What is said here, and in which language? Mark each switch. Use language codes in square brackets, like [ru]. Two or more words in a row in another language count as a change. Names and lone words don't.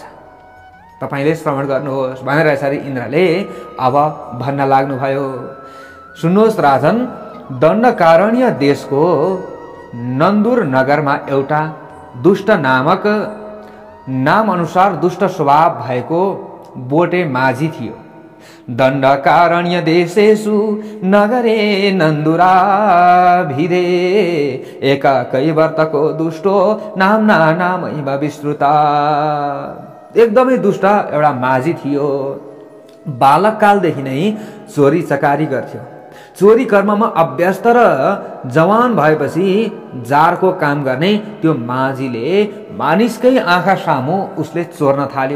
[ne] तपाईले श्रवण गर्नुहोस् भनेर यसरी इन्द्रले अब भन्न लाग्नुभयो। सुन्नुहोस् राजन, दण्डकारण्य देशको नन्दुर नगरमा एउटा दुष्ट नामक नाम अनुसार दुष्ट स्वभाव भएको बोटे माझी थियो। [sa] दण्डकारण्य देशेषु नगरे नन्दुराभिधे एका कैवर्तको दुष्टो नामना नामैव विस्तृता। [ne] एकदमै दुष्ट एउटा माझी थियो। बालककालदेखि नै चोरी चकारी गर्थ्यो। चोरी कर्ममा अभ्यस्त र जवान भएपछि जारको काम गर्ने त्यो माझीले मानिसकै आँखा सामु उसले चोर्न थाल्यो।